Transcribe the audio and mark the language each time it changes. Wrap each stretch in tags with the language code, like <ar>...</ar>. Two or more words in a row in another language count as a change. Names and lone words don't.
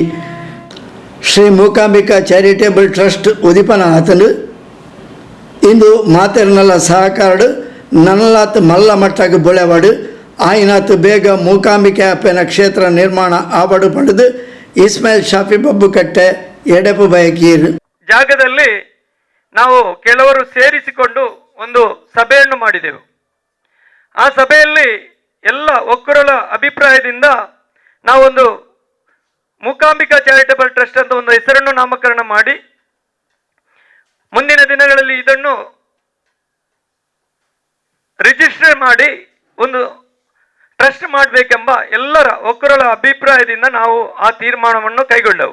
<tcy>ಶ್ರೀ ಮೂಕಾಂಬಿಕಾ ಚಾರಿಟೇಬಲ್ ಟ್ರಸ್ಟ್ ಉದಿಪನ ಆತನು ಇಂದು ಮಾತೆರ್ನಲ್ಲ ಸಹಕಾರ ನನ್ನಲಾತ್ ಮಲ್ಲ ಮಟ್ಟಗೆ ಬೊಳೆವಾಡು ಆಯ್ನಾತ್ ಬೇಗ ಮೂಕಾಂಬಿಕೆ ಅಪ್ಪನ ಕ್ಷೇತ್ರ ನಿರ್ಮಾಣ ಆವಡು ಪಡೆದು ಇಸ್ಮಾಯಿಲ್ ಶಾಫಿ ಬಬ್ಬುಕಟ್ಟೆ ಎಡೆಪು ಬಯಕೀರು</tcy> <kn>ಜಾಗದಲ್ಲಿ ನಾವು ಕೆಲವರು ಸೇರಿಸಿಕೊಂಡು ಒಂದು ಸಭೆಯನ್ನು ಮಾಡಿದೆವು. ಆ ಸಭೆಯಲ್ಲಿ ಎಲ್ಲ ಒಕ್ಕೂರರ ಅಭಿಪ್ರಾಯದಿಂದ ನಾವೊಂದು ಮೂಕಾಂಬಿಕಾ ಚಾರಿಟೇಬಲ್ ಟ್ರಸ್ಟ್ ಅಂತ ಒಂದು ಹೆಸರನ್ನು ನಾಮಕರಣ ಮಾಡಿ ಮುಂದಿನ ದಿನಗಳಲ್ಲಿ ಇದನ್ನು ರಿಜಿಸ್ಟರ್ ಮಾಡಿ ಒಂದು ಟ್ರಸ್ಟ್ ಮಾಡಬೇಕೆಂಬ ಎಲ್ಲರ ಒಕ್ಕೂರರ ಅಭಿಪ್ರಾಯದಿಂದ ನಾವು ಆ ತೀರ್ಮಾನವನ್ನು ಕೈಗೊಂಡೆವು.</kn>